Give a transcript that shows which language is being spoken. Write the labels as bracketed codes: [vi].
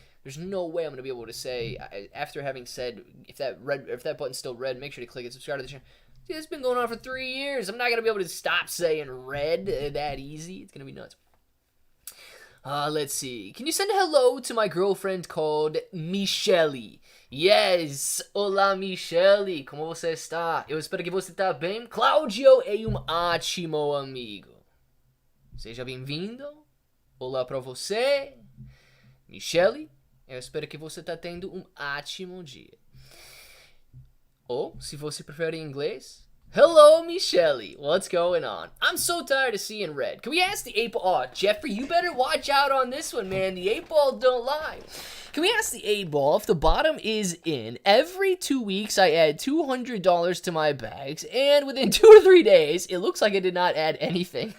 [en] There's no way I'm going to be able to say, after having said, if that button's still red, make sure to click and subscribe to the channel. Dude, it's been going on for 3 years. I'm not going to be able to stop saying red that easy. It's going to be nuts. Let's see. Can you send a hello to my girlfriend called Michelle? Yes. [pt] Olá, Michelle. Como você está? Eu espero que você está bem. Claudio é ótimo amigo. Seja bem-vindo. Olá para você. Michelle, eu espero que você está tendo ótimo dia. Ou, se você prefere em inglês, [en] hello, [pt] Michelle. [en] What's going on? I'm so tired of seeing red. Can we ask the 8-ball? Oh, Jeffrey, you better watch out on this one, man. The 8-ball don't lie. Can we ask the 8-ball if the bottom is in? Every 2 weeks, I add $200 to my bags, and within 2 to 3 days, it looks like I did not add anything.